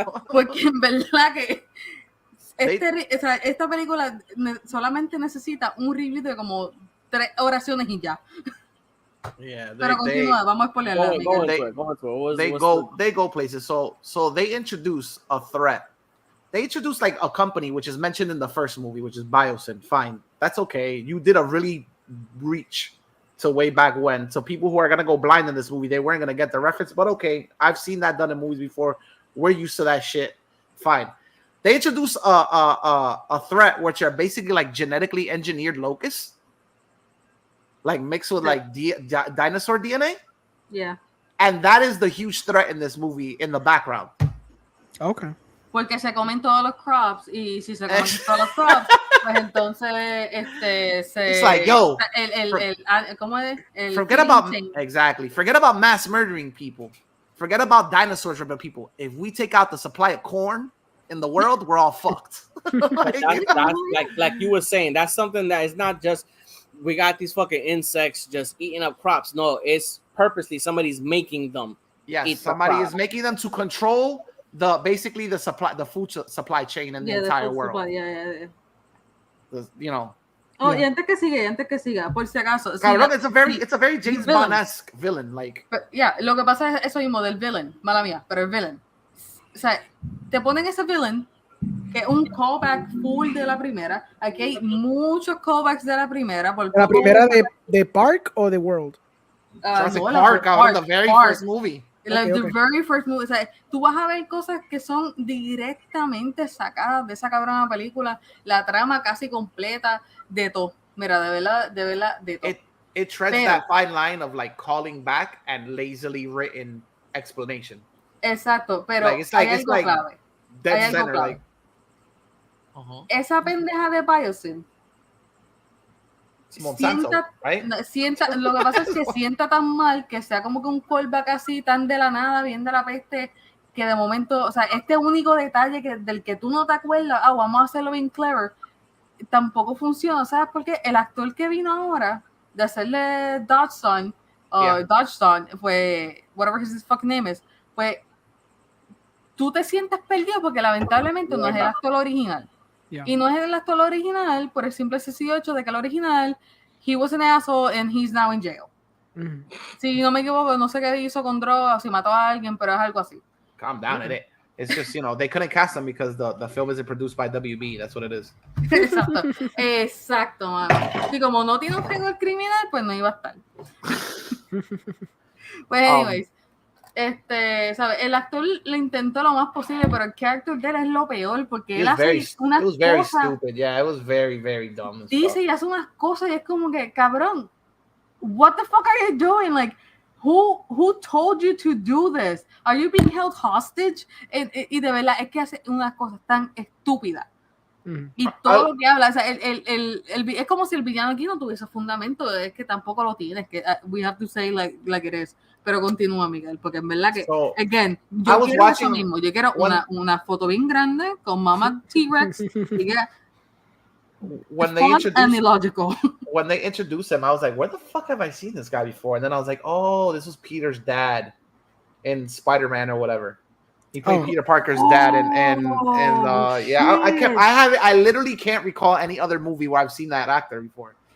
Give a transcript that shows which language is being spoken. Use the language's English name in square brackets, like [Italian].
[Spanish] Porque en verdad que esta película solamente necesita un review de como 3 oraciones y ya. [English] Yeah, [Spanish] pero continúa, vamos a spoilerla. [English] They go places. So they introduce a threat. They introduce like a company which is mentioned in the first movie, which is Biosyn. Fine, that's okay. You did a really reach to way back when. So people who are gonna go blind in this movie, they weren't gonna get the reference. But okay, I've seen that done in movies before. We're used to that shit. Fine. They introduce a threat which are basically like genetically engineered locusts. Like mixed with like dinosaur DNA. Yeah. And that is the huge threat in this movie in the background. Okay. [Spanish] Porque se comen todos los crops y si se comen todos los crops, pues entonces [English] It's like, yo, [Spanish] ¿cómo es? [English] Forget about mass murdering people. Forget about dinosaurs or people. If we take out the supply of corn in the world, we're all fucked. like you were saying, that's something that is not just we got these fucking insects just eating up crops. No, it's purposely somebody's making them. Yes, somebody is making them to control the food supply chain in the entire world. Supply, You know. [Spanish] Oh, y antes que siga, por si acaso. [English] Cabrón, it's a very James Bond-esque villain, like. [Spanish] Lo que pasa es eso mismo del villain, mala mía, pero el villain. O sea, te ponen ese villain que es un callback full de la primera. Aquí hay muchos callbacks de la primera. ¿La primera de Park o de World? [English] Jurassic Park, cabrón, the very first movie. The very first movie. [Spanish] O sea, tú vas a ver cosas que son directamente sacadas de esa cabrona película, la trama casi completa de todo. Mira, de verdad, de todo. [English] It treads that fine line of like calling back and lazily written explanation. [Spanish] Exacto, pero hay algo clave. [English] Dead center, [Spanish] like. Esa pendeja de Biosyn. [English] Monsanto, right? [Spanish] Lo que pasa es que sienta tan mal que sea como que un callback así tan de la nada, bien de la peste, que de momento, o sea, este único detalle del que tú no te acuerdas, vamos a hacerlo bien clever, tampoco funciona, ¿sabes? Porque el actor que vino ahora de hacerle Dodgson, Dodgson, pues, [English] whatever his fucking name is, [Spanish] pues, tú te sientes perdido porque lamentablemente no es el actor original. Y no es el actor original por el simple sencillo hecho de que el original, [English] he was an asshole and he's now in jail. [Spanish] Si no me equivoco, no sé qué hizo con drogas, si mató a alguien, pero es algo así. [English] Calm down, it's just, you know, they couldn't cast him because the film isn't produced by WB, that's what it is. [Spanish] Exacto, mano. Y como no tiene un récord criminal, pues no iba a estar. Pues anyways, ¿sabes? El actor le intentó lo más posible, pero el character de él es lo peor porque él hace unas cosas. [English] It was very stupid, yeah, it was very, very dumb. [Spanish] Dice y hace unas cosas y es como que, cabrón, [English] what the fuck are you doing? Like, who told you to do this? Are you being held hostage? [Spanish] Y de verdad es que hace unas cosas tan estúpidas. Y todo lo que habla, o sea, es como si el villano aquí no tuviese fundamento, es que tampoco lo tiene, es que [English] we have to say like it is. [Spanish] Pero continúa, Miguel, porque en verdad que, again, yo quiero eso mismo, yo quiero una foto bien grande con Mama T-Rex y que [English] when they introduced him, I was like, where the fuck have I seen this guy before? And then I was like, oh, this was Peter's dad in Spider-Man or whatever. He played Peter Parker's dad, and I literally can't recall any other movie where I've seen that actor before.